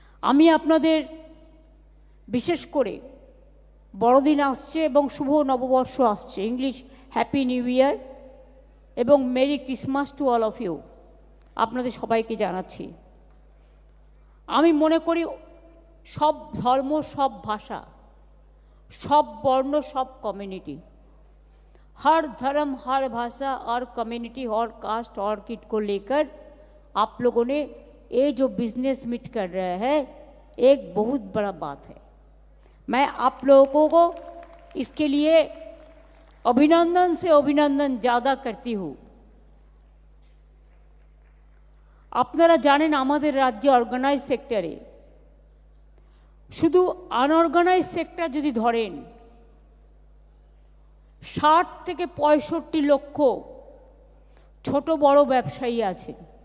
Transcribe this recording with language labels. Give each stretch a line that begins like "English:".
Bangla: আমি আপনাদের বিশেষ করে বড়দিন আসছে এবং শুভ নববর্ষ আসছে, ইংলিশ
English: happy new year
Bangla: এবং
English: merry Christmas to all of you
Bangla: আপনাদের সবাইকে জানাচ্ছি। আমি মনে করি সব ধর্ম, সব ভাষা,
Hindi: सब वर्ण सब कम्युनिटी, हर धर्म हर भाषा और कम्युनिटी और कास्ट और किट को लेकर आप लोगों ने ये जो बिजनेस मीट कर रहे हैं एक बहुत बड़ा बात है। मैं आप लोगों को इसके लिए अभिनंदन से अभिनंदन ज़्यादा करती हूँ।
Bangla: আপনারা জানেন আমাদের রাজ্যে অর্গানাইজ সেক্টরে শুধু আনঅর্গানাইজ সেক্টর যদি ধরেন 60 থেকে 65 লক্ষ ছোট বড় ব্যবসায়ী আছেন।